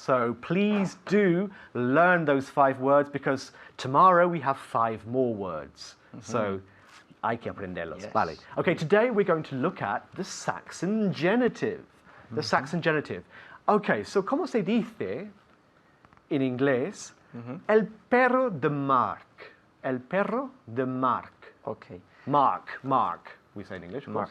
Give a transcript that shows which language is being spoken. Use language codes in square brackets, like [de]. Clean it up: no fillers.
[en] So please do learn those 5 words because tomorrow we have 5 more words. [es] So hay que aprenderlos. [en] Yes. [es] Vale. [en] Okay, today we're going to look at the Saxon genitive. The Saxon genitive. [es] Okay, so ¿cómo se dice en inglés? El perro de Mark. El perro de Mark. [en] Okay. Mark, we say in English, of course.